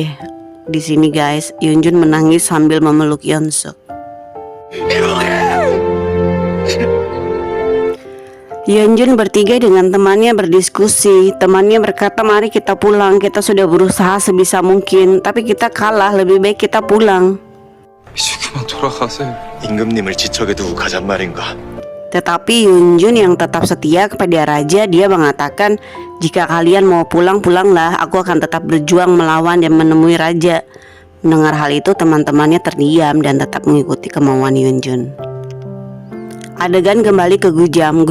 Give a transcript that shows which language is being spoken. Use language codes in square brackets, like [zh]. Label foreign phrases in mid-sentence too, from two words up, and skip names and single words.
[id] Di sini guys, Yunjun menangis sambil memeluk Yunsuk. Yunjun bertiga dengan temannya berdiskusi. Temannya berkata, mari kita pulang, kita sudah berusaha sebisa mungkin, tapi kita kalah, lebih baik kita pulang. [ko] 이제 그만 돌아가세요. 임금님을 지척에 두고 가잔 말인가. [id] Tetapi Yunjun yang tetap setia kepada raja, dia mengatakan, jika kalian mau pulang, pulanglah, aku akan tetap berjuang melawan dan menemui raja. Mendengar hal itu teman-temannya terdiam dan tetap mengikuti kemauan Yunjun. Adegan kembali ke Gujam.